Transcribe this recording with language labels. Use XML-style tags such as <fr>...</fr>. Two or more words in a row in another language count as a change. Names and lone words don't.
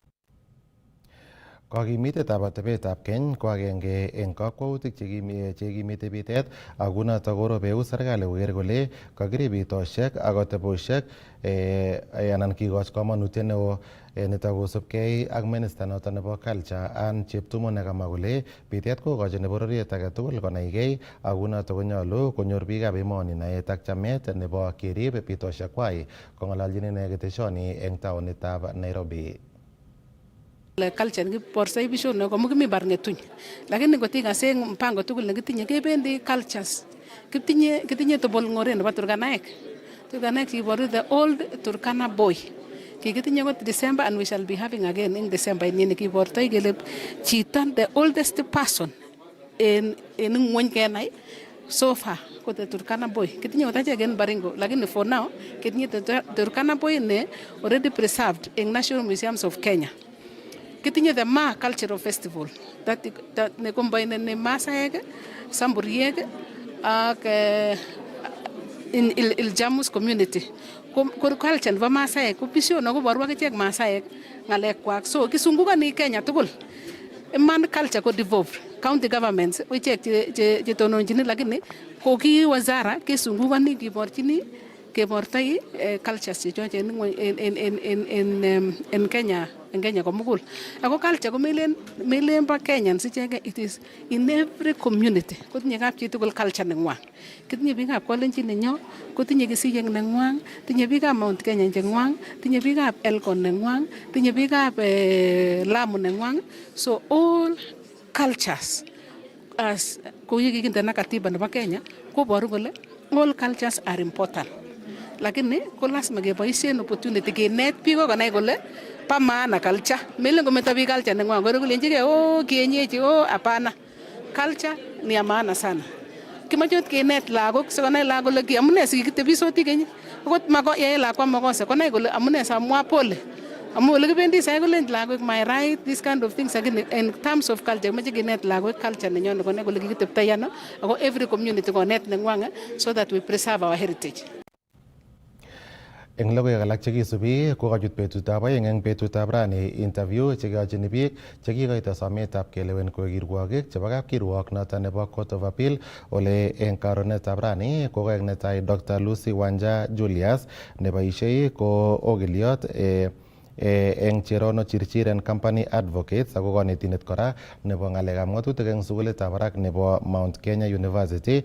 <kln>Kakimitetab atebetab keny ko agenge en kakwautik chekimite bitet ak kunotok korobeu serikali koker kole kakirib bitosiek ak atebosiek anan kikoch komonutiet neo nitok kosubkei ak minista noton nebo culture Ann Cheptumo nekamwa kole bitet kokochin bororiet age tugul konaigei ak kunotok konyolu konyor biikab emoni naet ak chamet nebo kerib bitosiek kwai. Kong'ololjin ine keteshoni eng taonitab Nairobi. Culture kiborsoi bishon ko mukimi barngetuny lakini ngotikase mpango tugul nekitinye kebendi cultures kitinye tobol ng'ore nebo Turkanaek kiboru</kln> <en>the old Turkana boy</en> <kln>kikitinye kot</kln> <en>December and we shall be having again in December</en> <kln>ini kibortoi kele chito</kln> <en>the oldest person in</en> <kln>ng'wony kenai</kln> <en>so far</en> <kln>ko</kln> <en>the Turkana boy</en> <kln>kitinye kot achek en Baringo lakini</kln> <en>for now</en> <kln>kitinye</kln> <en>the Turkana boy</en> <kln>ne</kln> <en>already preserved in National Museums of Kenya.</en> <kln>Kitinye</kln> <en>the Ma Cultural Festival that</en> <kln>ne combine ne Masaek, Samburiek ak in Iljamus community. Culture nebo Masaek ko bisho no koboru akichek Masaek ng'alekwak. So kisungukani Kenya tugul. Iman culture ko devolved.</kln> <en>County governments</en> <kln>ichek che tononjini lakini ko ki wazara kisungukani kebortoi cultures chechoche</kln> <en>in Kenya.</en> <kln>En Kenya komugul. Ako culture ko melen ba Kenyans icheke,</kln> <en>it is in every community.</en> <kln>Kotinye kapchi tugul culture nengwang. Kitinye biikab Kalenjin nenyo, kotinye Kisiyek nengwang, tinye biikab Mount Kenya nengwang, tinye biikab Elgon nengwang, tinye biikab Lamu nengwang. So</kln> <en>all cultures</en> <kln>as ko yikikinde na katiba nebo Kenya koboru kole</kln> <en>all cultures are important.</en> <kln>Lakini ko lazima keboisien opportunity kenet biik konai kole pa maana culture. Melen kometo biik culture nengwang kore kulenjige</kln> <sw>kienyeji hapana. Culture ni ya maana sana.</sw> <kln>Kimoche kenet lagok sikonai lagok kole amune sikitebisoti keny. Akot yae lakwa makosa konai kole amune samwa pole. Amu ole kibendi sai kolen lagok</kln> <en>my right this kind of things again in terms of culture</en> <kln>moche kenet lagok culture nenyon konai kole kikiteptoi ano ako</kln> <en>every community</en> <kln>konet nengwang</kln> <en>so that we preserve our heritage.</en> <kln>Eng logoiwek alak chekisubi kokachut betutab aeng eng betutab rani interview chekeyochin biik chekikoito sometab kelewen koek kirwokik chebo kapkirwok noton nebo Court of Appeal ole eng karonetab rani kokoek netai Dr. Lucy Wanja Julius neboishei ko okiliot eng Cherono Chirchiren Company Advocates ako kanetindet kora nebo ng'alekab ng'atutik eng sukulitab barak nebo Mount Kenya University.</kln>